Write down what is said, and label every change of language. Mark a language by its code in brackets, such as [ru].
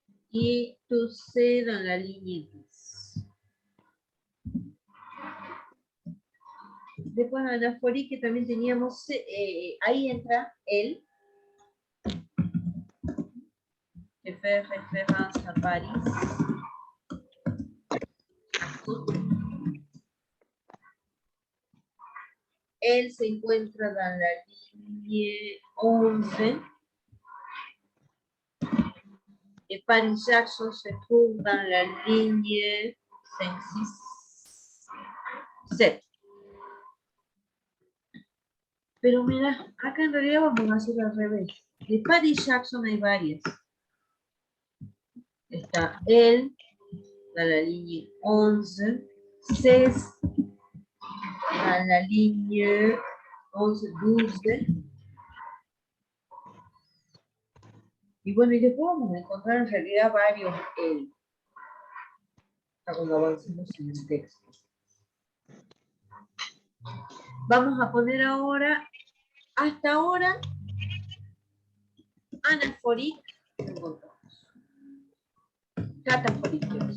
[fr] Y tout c'est dans la ligne 10. [es] Después anaforí que también teníamos, ahí entra él, [fr] que fait référence à Paris. [es] Él se encuentra en la línea 11. [fr] Et Paris Jackson se trouve dans la ligne 5, 6, 7. [es] Pero mira, acá en realidad vamos a hacer al revés. De Paris Jackson hay varias. Está él, [fr] dans la ligne 11, 16, dans la ligne 11, 12. [es] Y bueno, y después vamos a encontrar en realidad varios él. Cuando avancemos en el texto. Vamos a poner ahora, hasta ahora, anafórico, encontramos. Catafórico.